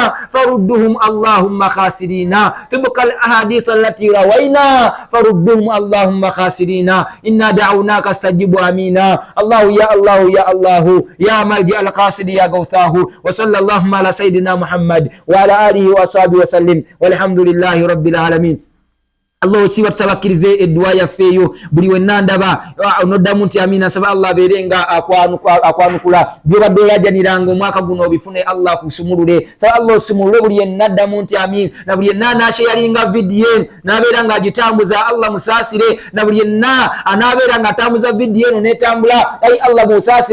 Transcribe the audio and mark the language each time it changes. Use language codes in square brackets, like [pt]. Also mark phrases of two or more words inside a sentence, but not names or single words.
[ar] فردهم اللهم خاسرين تبقى الأحاديث التي روينا فردهم اللهم خاسرين إنا دعوناك استجب آمينا الله يا الله يا الله يا ملجأ القاصد يا غوثاه وصلى اللهم على سيدنا محمد وعلى آله وصحبه وسلم والحمد لله رب العالمين. [lg] Allah chiwa tusabakirize edduwa yaffeeyo buli wenna ndaba onoddamu nti amina saba Allah berenga akwanukula byobadde olajaniranga omwaka guno obifune Allah kusumulule saba Allah osumulule buli yenna addamu nti amin na buli yenna nasharinga video nabeera nga agitambuza Allah musaasire na buli yenna anabeera nga atambuza video eno netambula ai Allah musaasire